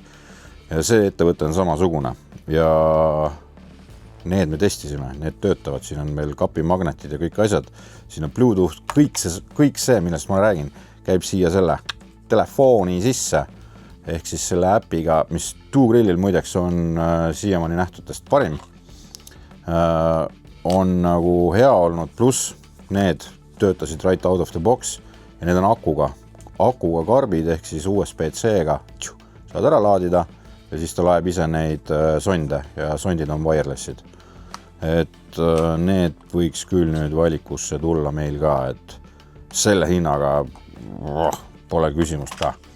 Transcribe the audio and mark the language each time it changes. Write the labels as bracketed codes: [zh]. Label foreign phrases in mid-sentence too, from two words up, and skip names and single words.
[et] Ja see ettevõte on samasugune ja need me testisime, need töötavad, siin on meil kapimagnetid ja kõik asjad, siin on Bluetooth, kõik see, millest ma räägin, käib siia selle telefooni sisse, ehk siis selle äpiga, mis Tuugrillil muideks on siiamaani nähtutest parim, on nagu hea olnud, pluss need töötasid [en] right out of the box [et] ja need on akuga karbid, ehk siis USB-C-ga saad ära laadida ja siis ta laeb ise neid sonde ja sondid on wirelessid. Et need võiks küll nüüd valikusse tulla meil ka, et selle hinnaga pole küsimust ka.